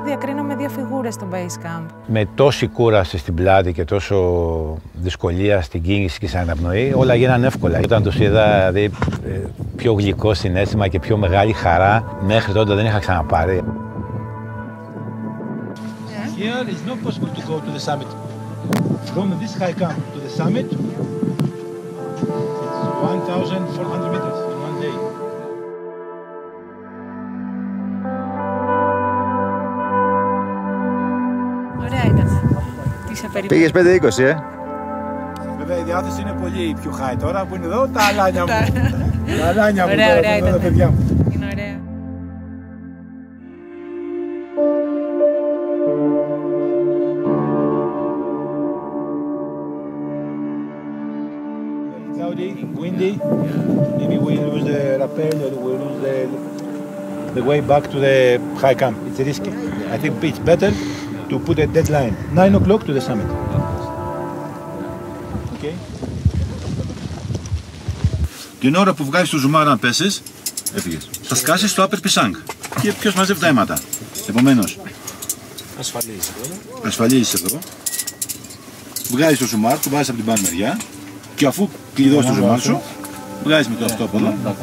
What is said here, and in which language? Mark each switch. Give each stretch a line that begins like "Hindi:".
Greek: Διακρίναμε 2 φιγούρες στο Base Camp. Με τόση κούραση στην πλάτη και τόσο δυσκολία στην κίνηση και στην αναπνοή, όλα γίνανε εύκολα. Όταν τους είδα, δηλαδή, πιο γλυκό συναίσθημα και πιο μεγάλη χαρά, μέχρι τότε δεν είχα ξαναπάρει.
English: Here is not possible to go to the summit. From this high camp to the summit, it's 1,400 meters in one day.
Greek: Ωραία ήταν. Πήγες 5-20, Βέβαια η διάθεση είναι πολύ πιο high τώρα που είναι εδώ τα αλάνια μου. Τα αλάνια μου τώρα, τα παιδιά μου. Είναι ωραία.
English: Cloudy, windy, maybe we lose the rappel or we lose the way back to the high camp. It's risky. I think it's better to put a deadline, 9 o'clock to the summit. Okay.
Greek: Την ώρα που βγάζεις το ζουμάρα να πέσεις, έφυγες. Θα σκάσεις στο Upper Pisang. Και ποιος μαζεύει τα αίματα. Επομένως, ασφαλίζεις εδώ. Βγάζεις το ζουμάρ, το βάζεις από την πάνω μεριά και αφού κλειδώσεις το ζουμάρ σου, βγάζεις με το αυτό από εδώ.